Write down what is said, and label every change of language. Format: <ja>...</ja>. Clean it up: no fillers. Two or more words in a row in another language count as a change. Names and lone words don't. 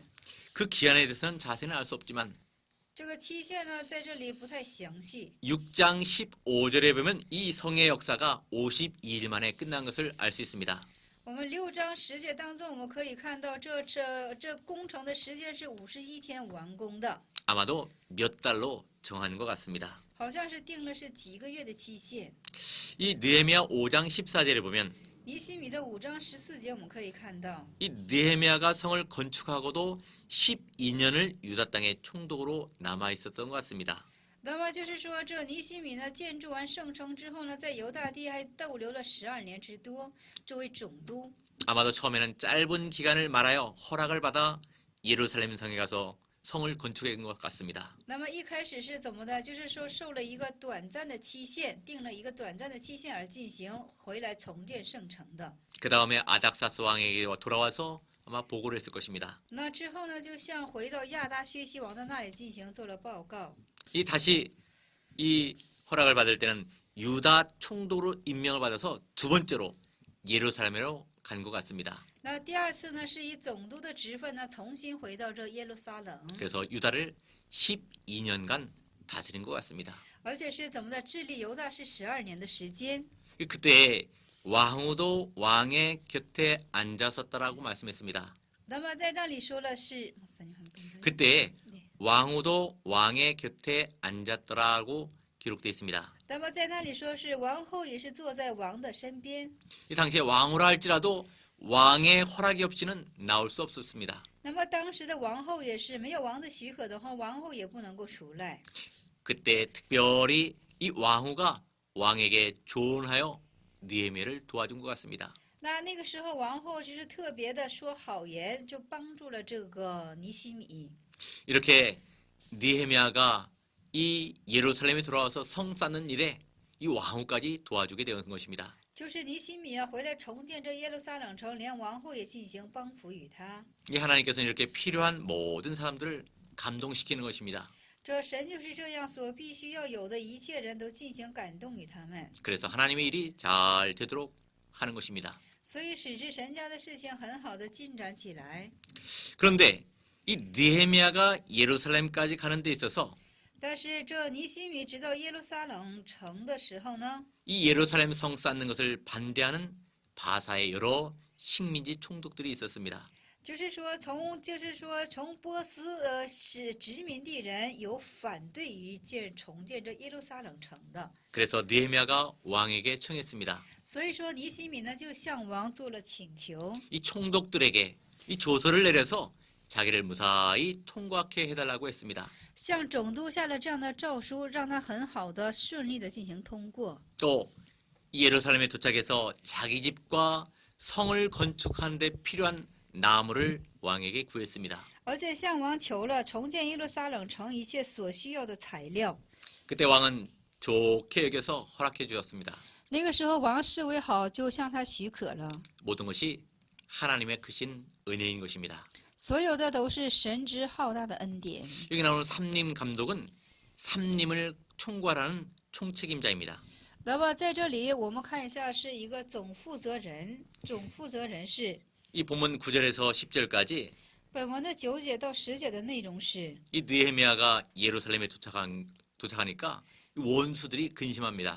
<ko>그 기한에 대해서는 자세는 알 수 없지만</ko> <zh>这个期限呢，在这里不太详细。</zh> <ko>6장 15절에 보면 이 성의 역사가 52일 만에 끝난 것을 알 수 있습니다.</ko> <zh>我们6章10节当中，我们可以看到这工程的时间是51天完工的，</zh> <ko>아마도 몇 달로 정한 것 같습니다.</ko> <zh>好像是定了是几个月的期限。</zh> <ko>이 느헤미야 5장 14절에 보면</ko> <zh>尼西米的5章14节，我们可以看到，</zh> <ko>이 느헤미야가 성을 건축하고도 12년을 유다 땅의 총독으로 남아 있었던 것 같습니다.</ko> <zh>那么就是说，这尼西米呢建筑完圣城之后呢，在犹大地还逗留了12年之多，作为总督。</zh> <ko>아마도 처음에는 짧은 기간을 말하여 허락을 받아 예루살렘 성에 가서 성을 건축한 것 같습니다.</ko> <zh>那么一开始是怎么的？就是说受了一个短暂的期限，定了一个短暂的期限而进行回来重建圣城的。</zh> <ko>그 다음에 아닥사스 왕에게 돌아와서 아마 보고를 했을 것입니다.</ko> <zh>那之后呢，就向回到亚达薛西王的那里进行做了报告。</zh> <ko>이 다시 이 허락을 받을 때는 유다 총독으로 임명을 받아서 두 번째로 예루살렘으로 간 것 같습니다.</ko> <zh>那第二次呢，是以总督的职分呢，重新回到这耶路撒冷，</zh> <ko>그래서 유다를 12년간 다스린 것 같습니다.</ko> <zh>而且是怎么的？治理犹大是12年的时间。</zh> <ko>그때 왕후도 왕의 곁에 앉았었다라고 말씀했습니다.</ko> <zh>那么在这里说了是，</zh> <ko>그때 왕후도 왕의 곁에 앉았더라고 기록되어 있습니다.</ko> <zh>那么在那里说是王后也是坐在王的身边。</zh> <ko>이 당시에 왕후라 할지라도 왕의 허락이 없이는 나올 수 없었습니다.</ko> <zh>那么当时的王后也是没有王的许可的话，王后也不能够出来。</zh> <ko>그때 특별히 이 왕후가 왕에게 조언하여 느헤미야를 도와준 것 같습니다.</ko> <zh>那个时候，王后就是特别的说好言，就帮助了这个尼西米。</zh> <ko>이렇게 느헤미야가 이 예루살렘에 돌아와서 성 쌓는 일에 이 왕후까지 도와주게 되는 것입니다.</ko> <zh>就是尼西米啊，回来重建这耶路撒冷城，连王后也进行帮扶与他。</zh> <ko>이 하나님께서는 이렇게 필요한 모든 사람들을 감동시키는 것입니다.</ko> <zh>这神就是这样，所必须要有的一切人都进行感动与他们，</zh> <ko>그래서 하나님의 일이 잘 되도록 하는 것입니다.</ko> <zh>所以使之神家的事情很好的进展起来。</zh> <ko>그런데 이 느헤미야가 예루살렘까지 가는 데 있어서</ko> <zh>但是这尼西米直到耶路撒冷城的时候呢，</zh> <ko>이 예루살렘 성 쌓는 것을 반대하는 바사의 여러 식민지 총독들이 있었습니다.</ko> <zh>就是说从波斯是殖民地人有反对于重建这耶路撒冷城的，</zh> <ko>그래서 느헤미야가 왕에게 청했습니다.</ko> <zh>所以说尼西米呢就向王做了请求，</zh> <ko>이 총독들에게 이 조서를 내려서 자기를 무사히 통과하게 해달라고 했습니다.</ko> <zh>向总督下了这样的诏书，让他很好的顺利的进行通过。</zh> <ko>또 예루살렘에 도착해서 자기 집과 성을 건축하는 데 필요한 나무를 왕에게 구했습니다.</ko> <zh>而且向王求了重建耶路撒冷城一切所需要的材料。</zh> <ko>그때 왕은 좋게 여겨서 허락해 주었습니다.</ko> <zh>那个时候王视为好，就向他许可了。</zh> <ko>모든 것이 하나님의 크신 은혜인 것입니다.</ko> <zh>所有的都是神之浩大的恩典。</zh> <ko>여기 나오는 삼림 감독은 삼림을 총괄하는 총책임자입니다.</ko> <zh>那么在这里我们看一下，是一个总负责人，总负责人是</zh> <ko>이 본문 9절에서 10절까지</ko> <zh>本文的9节到10节的内容是，</zh> <ko>이 느헤미야가 예루살렘에 도착하니까 원수들이 근심합니다.</ko>